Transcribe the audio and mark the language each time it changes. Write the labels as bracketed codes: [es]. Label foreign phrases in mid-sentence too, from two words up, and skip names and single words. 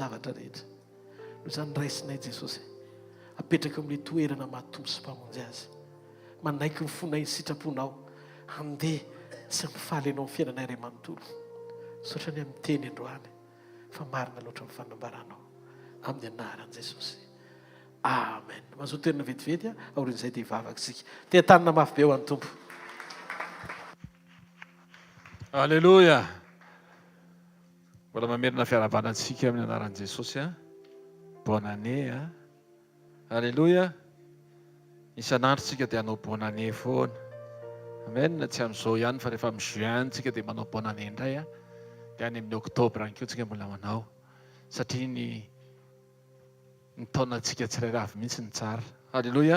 [mg] zavatra rehetra noho izany raisinay jesosy apetraka amin'le toerana mahatombo sy mpamonjy azy manaiky ny fonay ny sitraponao andeha sy mifaly anao ny fiainanay ray manontolo sotra ny amin'ny teny androany fa marina loatra ny fanambaranao amin'ny anaran'i jesosy amen mazoto toerana vetivety aorin'izay dia hivavaka isika tea tanina mafy be ho an'ny tompo alleloia mbola mamerina fiarabanantsika amin'ny anaran'i jesosy [fr] bonne année a. Alléluia. [mg] Isan'andro tsika dia hanao [fr] bonne année [mg] foana. Amen. Tsy amin'izao ihany fa rehefa amin'ny juin tsika dia manao [fr] bonne année [mg] indray a. Dia any amin'ny octobre any koa tsika mbola manao. Satria ny taonantsika tsirairay avy mihitsy ny tsara. Alléluia.